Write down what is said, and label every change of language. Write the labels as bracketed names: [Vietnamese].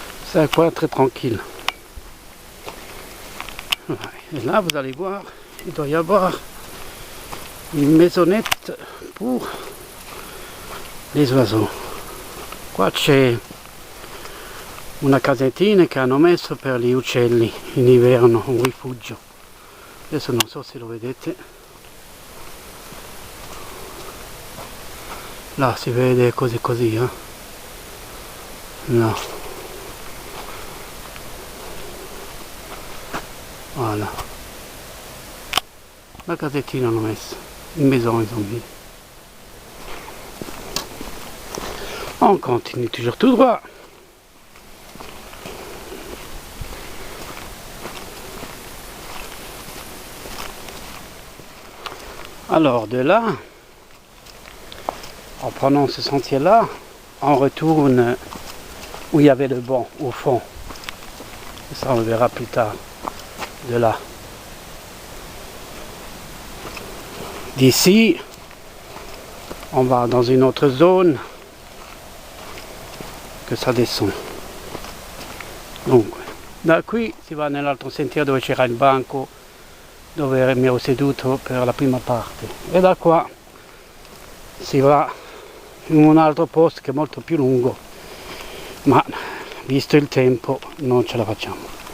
[French] C'est un coin très tranquille. Et là, vous allez voir, il doit y avoir une maisonnette pour les oiseaux. [Italian] Qua c'è una casettina che hanno messo per gli uccelli in inverno, un rifugio. Adesso non so se lo vedete. Là si vede così, eh? No. [French] Voilà. [Italian] La casettina hanno messo. [French] Une maison ils ont mis. On continue toujours tout droit. Alors de là, en prenant ce sentier-là, on retourne où il y avait le banc, au fond. Et ça on le verra plus tard. De là. D'ici, on va dans une autre zone [Italian] che [French] ça descend. [Italian] Dunque, da qui si va nell'altro sentiero dove c'era il banco dove mi ero seduto per la prima parte e da qua si va in un altro posto che è molto più lungo, ma visto il tempo non ce la facciamo.